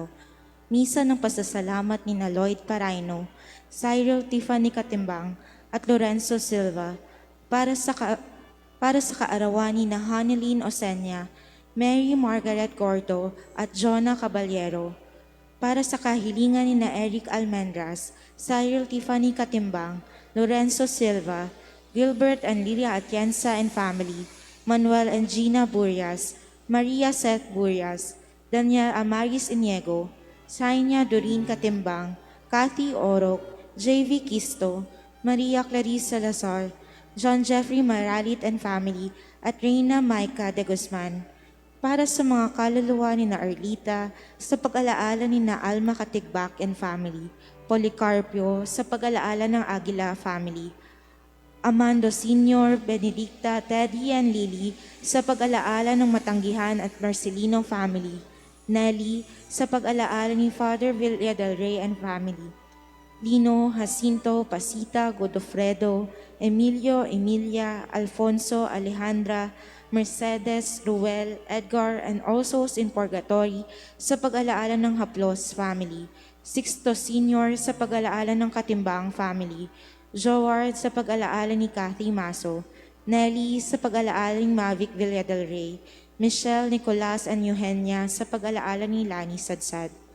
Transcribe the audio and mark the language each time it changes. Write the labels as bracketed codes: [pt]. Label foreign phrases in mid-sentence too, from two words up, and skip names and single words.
[tl] Misa ng pasasalamat ni na Lloyd Paraino, Cyril Tiffany Katimbang, at Lorenzo Silva para sa kaarawan ni na Haneline Osenya, Mary Margaret Gordo at Jonah Caballero. Para sa kahilingan ni na Eric Almendras, Cyril Tiffany Katimbang, Lorenzo Silva, Gilbert and Lilia Atienza [en] and family, [tl] Manuel and Gina Burias, Maria Seth Burias, Daniel Amaris Iniego, Sainya Doreen Katimbang, Kathy Orok, JV Kisto, Maria Clarice Salazar, John Jeffrey Maralit [en] and family, [tl] at Reina Maica de Guzman. Para sa mga kaluluwa ni na Arlita, sa pag-alaala ni na Alma Katigbak [en] and family, [tl] Policarpio, sa pag-alaala ng Aguila family, Amando Sr., Benedicta, Teddy and Lily, sa pag-alaala ng Matanggihan at Marcelino family, Nelly, sa pag-alaala ni Father Villa del Rey [en] and family, [tl] Lino, Jacinto, Pasita, Godofredo, Emilio, Emilia, Alfonso, Alejandra, Mercedes, Ruel, Edgar, [en] and all souls in purgatory [tl] sa pag-alaala ng Haplos family, Sixto Sr. sa pag-alaala ng Katimbang family, Joard sa pag-alaala ni Cathy Maso, Nelly sa pag-alaala ni Mavic Villa del Rey, Michelle, Nicolas, and Eugenia sa pag-alaala ni Lani Sadsad.